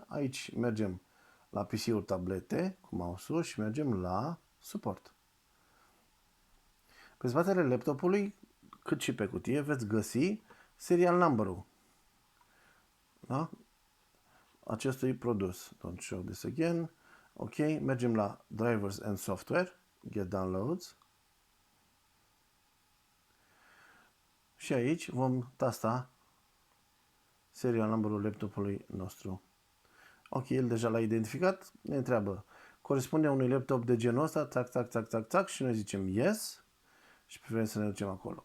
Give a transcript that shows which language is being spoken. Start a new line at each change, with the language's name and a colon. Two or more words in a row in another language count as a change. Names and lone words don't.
Romanian: Aici mergem la PC-uri, tablete cu mouse-ul și mergem la suport. Pe spatele laptopului, cât și pe cutie, veți găsi
English: serial number-
Romanian: ul, da? Acestui produs.
English: Don't show this again.
Romanian: Ok, mergem la
English: Drivers and Software, Get Downloads.
Romanian: Și aici vom tasta
English: serial number-
Romanian: ul laptopului nostru. Ok, el deja l-a identificat, ne întreabă, corespunde unui laptop de genul ăsta, tac, tac, tac, tac, tac, și noi zicem yes și preferăm să ne ducem acolo.